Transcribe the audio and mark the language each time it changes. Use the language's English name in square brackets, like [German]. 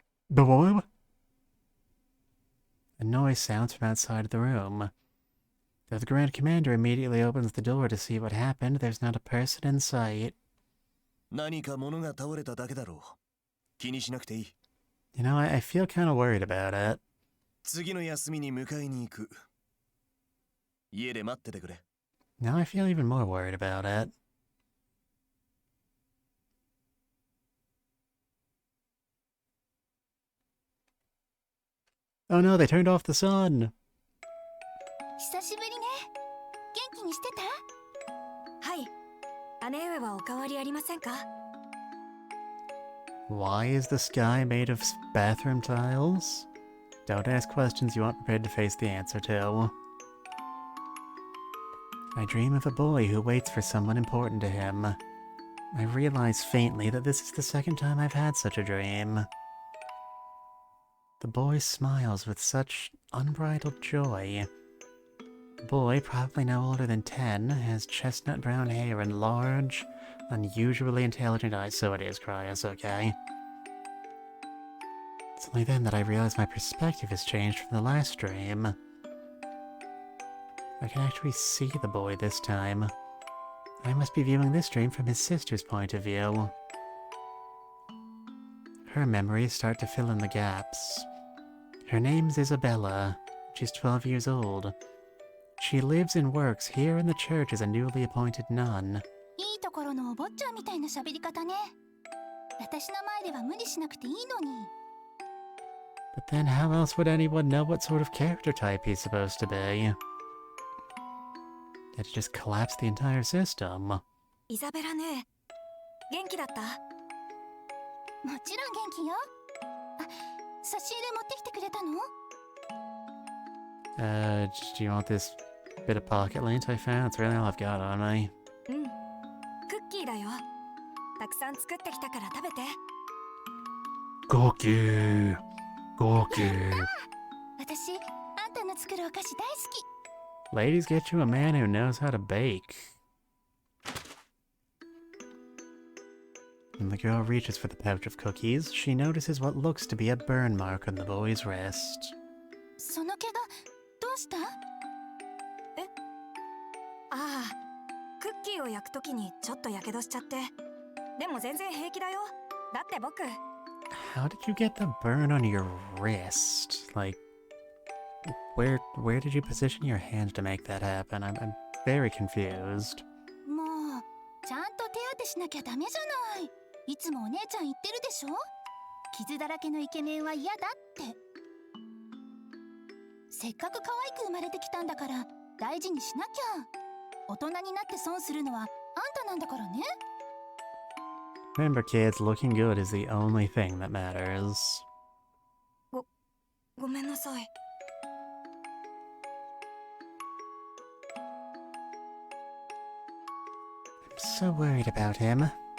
[English] Boy? A noise sounds from outside of the room. Though the Grand Commander immediately opens the door to see what happened, there's not a person in sight. [Japanese] 何か物が倒れただけだろう。気にしなくていい。 [English] You know, I feel kind of worried about it. [Japanese] 次の休みに迎えに行く。家で待っててくれ。 [English] Now I feel even more worried about it. Oh no, they turned off the sun! [Japanese] 久しぶりね。元気にしてた？はい。姉上はお変わりありませんか？ [English] Why is the sky made of bathroom tiles? Don't ask questions you aren't prepared to face the answer to. I dream of a boy who waits for someone important to him. I realize faintly that this is the second time I've had such a dream. The boy smiles with such unbridled joy. The boy, probably no older than 10, has chestnut brown hair and large, unusually intelligent eyes. So it is, Cryos, okay. It's only then that I realize my perspective has changed from the last dream. I can actually see the boy this time. I must be viewing this dream from his sister's point of view. Her memories start to fill in the gaps. Her name's Isabella. She's 12 years old. She lives and works here in the church as a newly appointed nun. [Japanese] いいところのお坊ちゃんみたいな喋り方ね。私の前では無理しなくていいのに。 [English] But then how else would anyone know what sort of character type he's supposed to be? It just collapsed the entire system. [Japanese] イザベラね、元気だった？もちろん元気よ。あ、差し入れ持ってきてくれたの？ [English] Do you want this bit of pocket lint I found? It's really all I've got on me. [Japanese] うん、クッキーだよ。たくさん作ってきたから食べて。ゴキュー、ゴキュー。私、あんたの作るお菓子大好き。 [English] Ladies, get you a man who knows how to bake. When the girl reaches for the pouch of cookies, she notices what looks to be a burn mark on the boy's wrist. [Japanese] その怪我、どうした？え？ああ、クッキーを焼くときにちょっとやけどしちゃって。でも全然平気だよ。だって僕。 [English] How did you get the burn on your wrist? Like, where did you position your hand to make that happen? I'm very confused. [Japanese] もう、ちゃんと手当てしなきゃダメじゃない。いつもお姉ちゃん言ってるでしょ？傷だらけのイケメンは嫌だって。せっかく可愛く生まれてきたんだから大事にしなきゃ。大人になって損するのはあんたなんだからね。 [English] Remember, kids, looking good is the only thing that matters. [Japanese] ごめんなさい。 [English] I'm so worried about him.